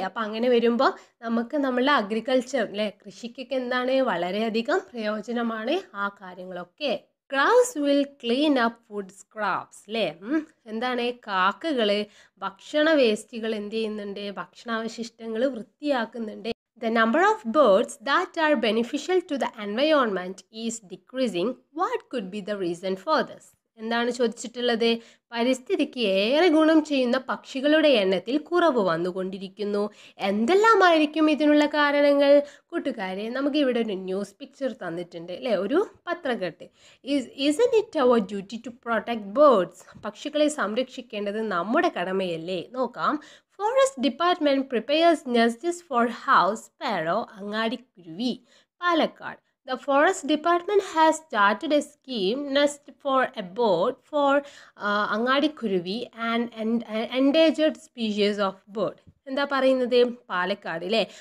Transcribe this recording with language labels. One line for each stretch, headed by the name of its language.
Malayalam: അപ്പം അങ്ങനെ വരുമ്പോൾ നമുക്ക് നമ്മളുടെ അഗ്രികൾച്ചർ, അല്ലേ, കൃഷിക്കൊക്കെ എന്താണ് വളരെയധികം പ്രയോജനമാണ് ആ കാര്യങ്ങളൊക്കെ.
English: crows will clean up food scraps,
Malayalam: അല്ലേ? എന്താണ്? കാക്കകൾ ഭക്ഷണ വേസ്റ്റുകൾ എന്ത് ചെയ്യുന്നുണ്ട്? ഭക്ഷണാവശിഷ്ടങ്ങൾ വൃത്തിയാക്കുന്നുണ്ട്.
English: The number of birds that are beneficial to the environment is decreasing. What could be the reason for this?
Malayalam: എന്താണ് ചോദിച്ചിട്ടുള്ളത്? പരിസ്ഥിതിക്ക് ഏറെ ഗുണം ചെയ്യുന്ന പക്ഷികളുടെ എണ്ണത്തിൽ കുറവ് വന്നുകൊണ്ടിരിക്കുന്നു. എന്തെല്ലാമായിരിക്കും ഇതിനുള്ള കാരണങ്ങൾ? കൂട്ടുകാരെ, നമുക്ക് ഇവിടെ ഒരു ന്യൂസ് പിക്ചർ തന്നിട്ടുണ്ട്, അല്ലേ? ഒരു പത്രക്കെട്ട്.
English: Isn't it our duty to protect birds?
Malayalam: പക്ഷികളെ സംരക്ഷിക്കേണ്ടത് നമ്മുടെ കടമയല്ലേ? നോക്കാം.
English: Forest department prepares nests for house sparrow, അങ്ങാടിക്കുരുവി, Palakkad. The forest department has started a scheme nest for a bird for അങ്ങാടിക്കുരുവി and endangered species of bird.
Malayalam: എന്താ പറയുന്നത്? പാലക്കാട്, അല്ലേ?